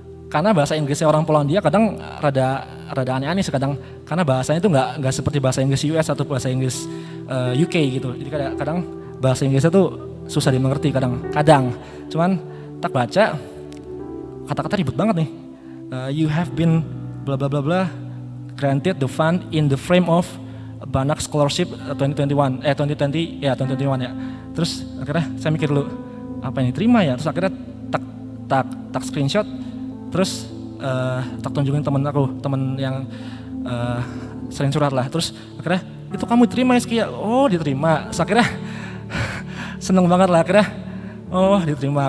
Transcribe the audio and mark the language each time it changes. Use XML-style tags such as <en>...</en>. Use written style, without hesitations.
<id>Karena bahasa Inggrisnya orang Polandia kadang rada aneh-aneh kadang, karena bahasanya itu nggak seperti bahasa Inggris US atau bahasa Inggris UK gitu. Jadi kadang bahasa Inggrisnya tuh susah dimengerti kadang. Cuman tak baca, kata-kata ribet banget nih.</id> <en>You have been bla bla bla bla granted the fund in the frame of Banak Scholarship 2021 ya.</en> <id>Terus akhirnya saya mikir dulu, apa yang diterima ya? Terus akhirnya tak screenshot, terus tak tunjukin temen yang sering surat lah. Terus akhirnya itu kamu diterima ya? Oh diterima. Terus akhirnya seneng banget lah akhirnya. Oh diterima.</id>